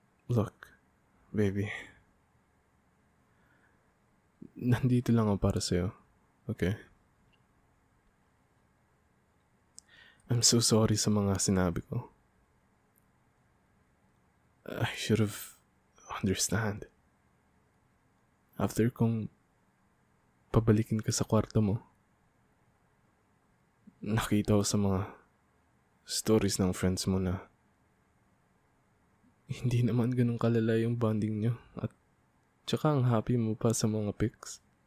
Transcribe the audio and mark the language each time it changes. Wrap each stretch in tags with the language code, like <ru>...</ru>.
<en>Look, baby.</en> <tl>Nandito lang ako para sa'yo. Okay?</tl> <en>I'm so sorry</en> <tl>sa mga sinabi ko.</tl> <en>I should have understand.</en> <tl>After kong pabalikin ka sa kwarto mo, nakita ko sa mga stories ng friends mo na hindi naman ganun kalala yung bonding nyo at tsaka ang happy mo pa sa mga pics.</tl>